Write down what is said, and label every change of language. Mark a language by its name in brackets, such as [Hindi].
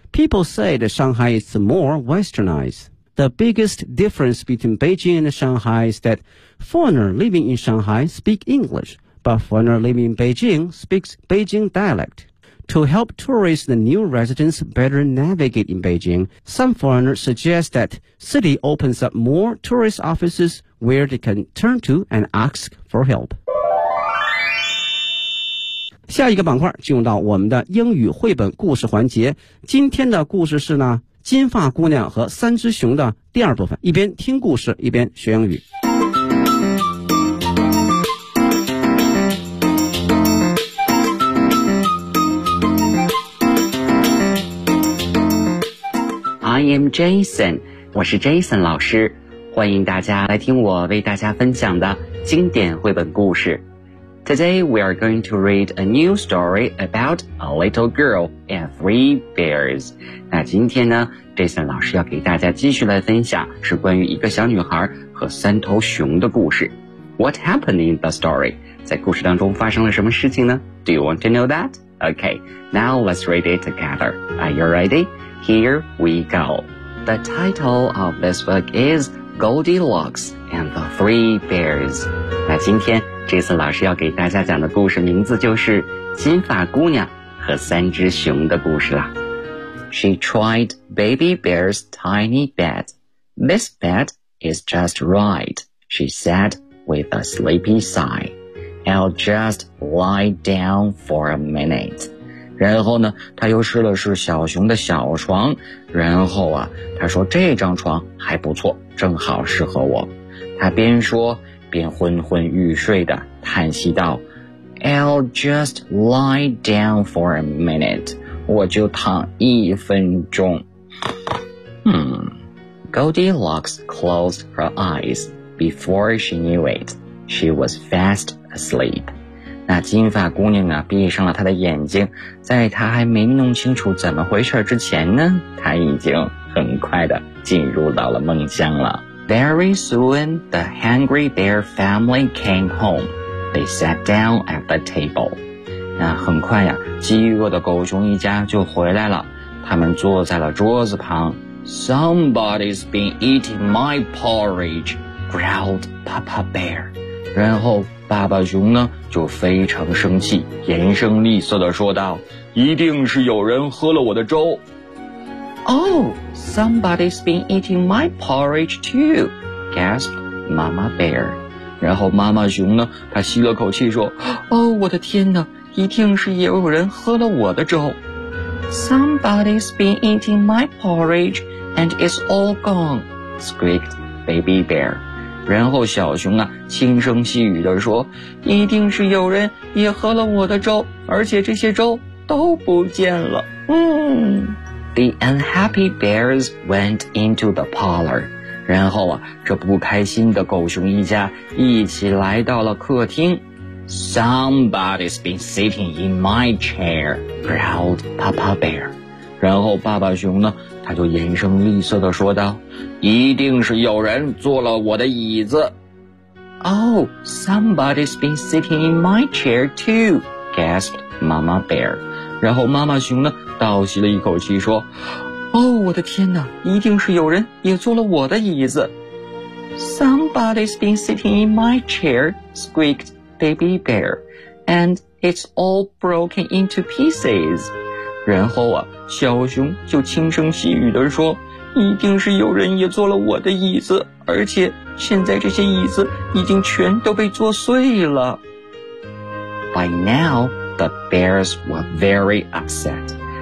[English] People say that Shanghai is more westernized. The biggest difference between Beijing and Shanghai is that foreigners living in Shanghai speak English, but foreigners living in Beijing speaks Beijing dialect. To help tourists and new residents better navigate in Beijing, some foreigners suggest that city opens up more tourist offices where they can turn to and ask for help. [Chinese] 下一个板块进入到我们的英语绘本故事环节。今天的故事是呢，金发姑娘和三只熊的第二部分。一边听故事，一边学英语。 [English] I am Jason, [Chinese] 我是 Jason 老师，欢迎大家来听我为大家分享的经典绘本故事。 [English] Today we are going to read a new story about a little girl and three bears. [Chinese] 那今天呢 Jason 老师要给大家继续来分享是关于一个小女孩和三头熊的故事。 [English] What happened in the story? [Chinese] 在故事当中发生了什么事情呢？ [English] Do you want to know that? Okay, now let's read it together. Are you ready? Here we go. The title of this book is Goldilocks and the Three Bears. [Chinese] 那今天这次老师要给大家讲的故事名字就是金发姑娘和三只熊的故事啦。 [English] She tried Baby Bear's tiny bed. This bed is just right, she said with a sleepy sigh. I'll just lie down for a minute. [Chinese] 然后呢他又试了试小熊的小床，然后啊他说这张床还不错，正好适合我。他边说边昏昏欲睡的叹息道， [English] I'll just lie down for a minute, [Chinese] 我就躺一分钟。 [English] Goldilocks closed her eyes. Before she knew it, she was fast asleep. [Chinese] 那金发姑娘啊，闭上了她的眼睛，在她还没弄清楚怎么回事之前呢，她已经很快的进入到了梦乡了。 [English] Very soon, the hungry bear family came home. They sat down at the table. [Chinese] 那很快呀，饥饿的狗熊一家就回来了，他们坐在了桌子旁。 [English] Somebody's been eating my porridge, growled Papa Bear. [Chinese] 然后爸爸熊呢就非常生气，严声厉色地说道，一定是有人喝了我的粥。 [English] Oh, somebody's been eating my porridge too, gasped Mama Bear. [Chinese] 然后妈妈熊呢，她吸了口气说，哦，我的天哪，一定是也有人喝了我的粥。 [English] Somebody's been eating my porridge and it's all gone, squeaked Baby Bear. [Chinese] 然后小熊啊，轻声细语地说，一定是有人也喝了我的粥，而且这些粥都不见了。 [English] The unhappy bears went into the parlor. [Chinese] 然后啊，这不开心的狗熊一家一起来到了客厅。 [English] Somebody's been sitting in my chair, growled Papa Bear. [Chinese] 然后爸爸熊呢，他就严声厉色地说道，一定是有人坐了我的椅子。 [English] Oh, somebody's been sitting in my chair too, gasped Mama Bear. [Chinese] 然后妈妈熊呢倒吸了一口气说，哦，我的天哪，一定是有人也坐了我的椅子。 [English] Somebody's been sitting in my chair, squeaked Baby Bear, and it's all broken into pieces. [Chinese] 然后啊，小熊就轻声细语地说，一定是有人也坐了我的椅子，而且现在这些椅子已经全都被坐碎了。 [English] By now, the bears were very upset.